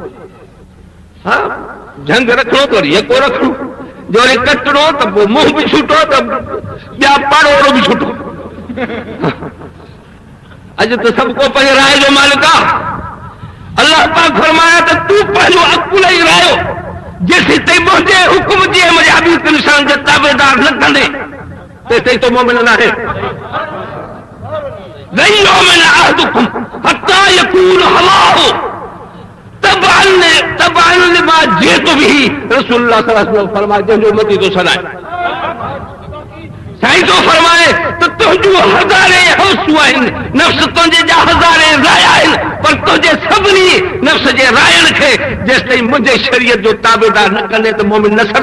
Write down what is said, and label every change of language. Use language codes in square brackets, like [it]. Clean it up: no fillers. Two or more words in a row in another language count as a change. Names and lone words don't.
[sd] हा, झंग रखणो त वरी यको रखणो, जो वरी कटणो त पोइ मुंहुं बि छुटो त ॿिया पाड़ो बि छुटो। अॼु त सभु को पंहिंजे राय जो मालिक आहे। अलाह पाक फरमाया त तूं पंहिंजो अकुल ई रायो, जेसीं ताईं मुंहिंजे हुकुम जे मुंहिंजे हबीब निशान जे ताबेदार न कंदे, तेसीं तो मोमिन न आहे। [ar] لن يؤمن أحدكم حتى يكون هواه تبعا لما جئت به. رسول الله صلى الله عليه وسلم [sd] फरमाए, जंहिंजो मती तो सदाए साईं तो फरमाए त तुंहिंजूं हज़ारे हौसूं आहिनि, नफ़्स तुंहिंजे जा हज़ारे राय आहिनि, पर तुंहिंजे सभिनी नफ़्स जे रायनि खे जेसिताईं मुंहिंजे शरीयत जो ताबेदार न कंदे त मोमिन न सदा।